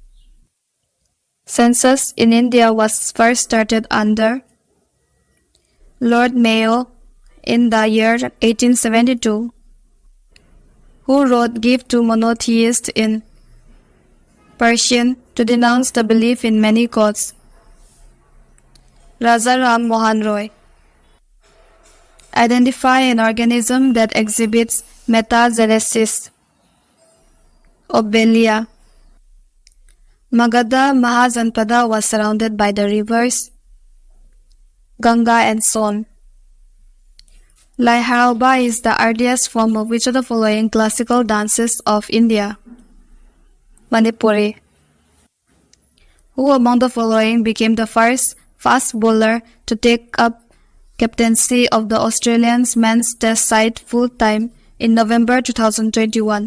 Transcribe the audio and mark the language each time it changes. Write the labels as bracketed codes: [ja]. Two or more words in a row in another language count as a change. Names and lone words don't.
[en] Census in India was first started under Lord Mayo in the year 1872, who wrote Give to Monotheists in Persian to denounce the belief in many gods. Raja Ram Mohan Roy. Identify an organism that exhibits metagenesis. Obelia. Magadha Mahajanpada was surrounded by the rivers Ganga and Son. Lai Harauba is the earliest form of which of the following classical dances of India? Manipuri. Who among the following became the first fast bowler to take up captaincy of the Australian men's test side full-time in November 2021?